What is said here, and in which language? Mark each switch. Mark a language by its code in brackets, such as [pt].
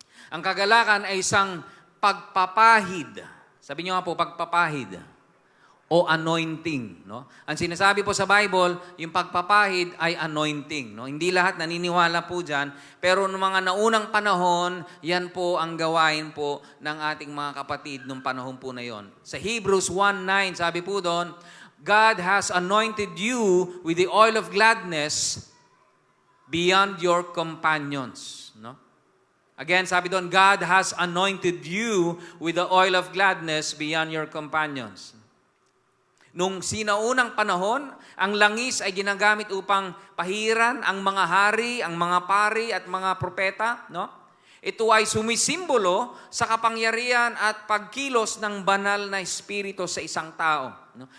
[tl] Ang kagalakan ay isang pagpapahid. Sabi niyo nga po, pagpapahid o anointing. No? Ang sinasabi po sa Bible, yung pagpapahid ay anointing. No? Hindi lahat naniniwala po dyan, pero noong mga naunang panahon, yan po ang gawain po ng ating mga kapatid noong panahon po na yon. [en] Sa Hebrews 1:9, [tl] sabi po doon, [en] God has anointed you with the oil of gladness beyond your companions. No? Again, [tl] sabi doon, [en] God has anointed you with the oil of gladness beyond your companions. [tl] Nung sinaunang panahon, ang langis ay ginagamit upang pahiran ang mga hari, ang mga pari at mga propeta. No? Ito ay sumisimbolo sa kapangyarihan at pagkilos ng banal na espiritu sa isang tao. No?